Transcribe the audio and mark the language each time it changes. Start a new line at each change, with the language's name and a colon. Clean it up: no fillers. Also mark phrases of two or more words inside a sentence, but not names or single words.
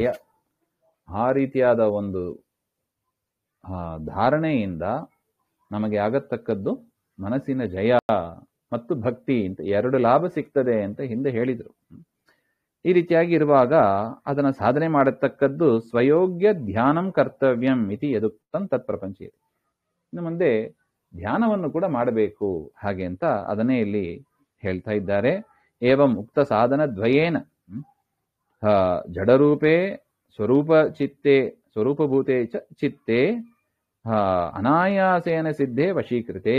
Kannada: ಆ ರೀತಿಯಾದ ಒಂದು ಧಾರಣೆಯಿಂದ ನಮಗೆ ಆಗತಕ್ಕದ್ದು ಮನಸ್ಸಿನ ಜಯ ಮತ್ತು ಭಕ್ತಿ ಅಂತ 2 ಲಾಭ ಸಿಗ್ತದೆ ಅಂತ ಹಿಂದೆ ಹೇಳಿದರು. ಈ ರೀತಿಯಾಗಿ ಇರುವಾಗ ಅದನ್ನು ಸಾಧನೆ ಮಾಡತಕ್ಕದ್ದು
Sanskrit: ಸ್ವಯೋಗ್ಯ ಧ್ಯಾನಂ ಕರ್ತವ್ಯಂ ಇತಿ ಯದುಕ್ತಂ ತತ್ಪ್ರಪಂಚ.
Kannada: ಇನ್ನು ಮುಂದೆ ಧ್ಯಾನವನ್ನು ಕೂಡ ಮಾಡಬೇಕು ಹಾಗೆ ಅಂತ ಅದನ್ನೇ ಇಲ್ಲಿ ಹೇಳ್ತಾ ಇದ್ದಾರೆ.
Sanskrit: ಏವಂ ಉಕ್ತ ಸಾಧನ ದ್ವಯೇನ ಜಡರೂಪೇ ಸ್ವರೂಪಭೂತೆ ಚಿತ್ತೇ ಅನಾಯಾಸೇನ ಸಿದ್ಧೇ ವಶೀಕೃತೆ.